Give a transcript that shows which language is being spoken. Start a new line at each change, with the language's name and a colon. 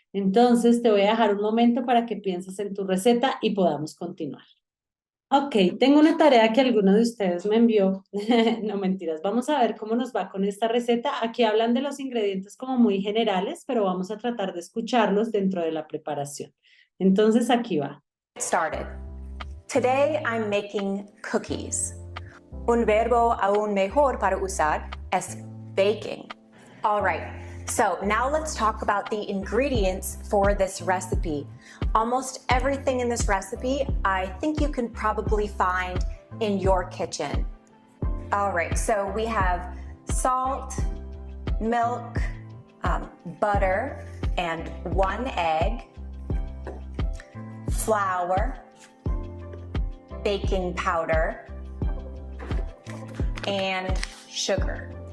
Spanish: Entonces, te voy a dejar un momento para que pienses en tu receta y podamos continuar. Ok, tengo una tarea que alguno de ustedes me envió. No, mentiras. Vamos a ver cómo nos va con esta receta. Aquí hablan de los ingredientes como muy generales, pero vamos a tratar de escucharlos dentro de la preparación. Entonces, aquí va.
English: Started. Today I'm making cookies.
Spanish: Un verbo aún mejor para usar es baking.
English: All right, so now let's talk about the ingredients for this recipe. Almost everything in this recipe I think you can probably find in your kitchen. All right, so we have salt, milk, butter, and 1 egg, flour, baking powder, and sugar.